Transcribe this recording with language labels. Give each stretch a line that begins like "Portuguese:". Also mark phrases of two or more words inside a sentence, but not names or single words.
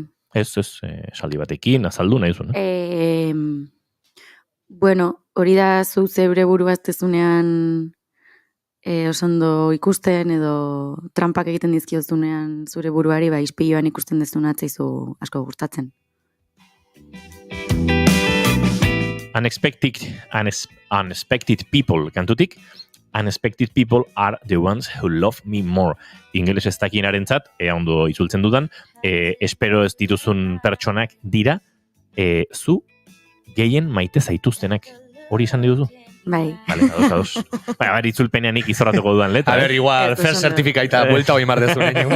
Basque: Ez, esaldi batekin, azaldu nahi duzuna. Bueno, hori da zu zeure burua ez dezunean osondo ikusten edo trampak egiten dizkiozunean zure buruari, ispiluan ikusten dezuna atzaizu asko gustatzen.
English: Unexpected people kantutik, unexpected people are the ones who love me more.
Basque: Ingeles ez dakinaren zat, ondo itzultzen dudan, espero ez dituzun pertsonak dira, zu gehien maite zaituztenak. Hori izan dituzu? Bai. Vale, ados. Baina, itzulpenean izorratuko dudan letra. A ber, igual,
English: first certificatea
Basque: buelta hoi mardezu nahi.